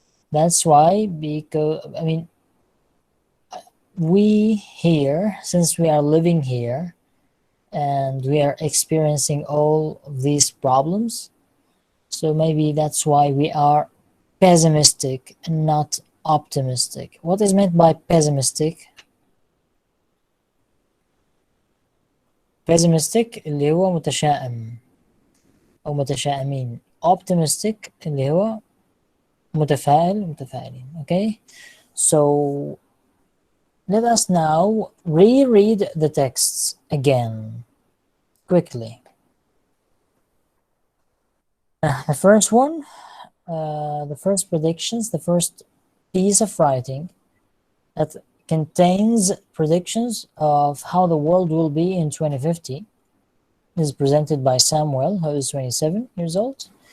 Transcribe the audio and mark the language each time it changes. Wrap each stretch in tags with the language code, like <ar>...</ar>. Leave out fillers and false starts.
<en>That's why, because I mean, we here, since we are living here and we are experiencing all of these problems, so maybe that's why we are pessimistic and not optimistic. What is meant by pessimistic?</en> <ar>pessimistic اللي هو متشائم أو متشائمين. optimistic اللي هو متفائلين.</ar> <en>Okay, so let us now reread the texts again quickly. The first one, the first predictions, the first piece of writing that contains predictions of how the world will be in 2050 is presented by Samuel, who is 27 years old.</en>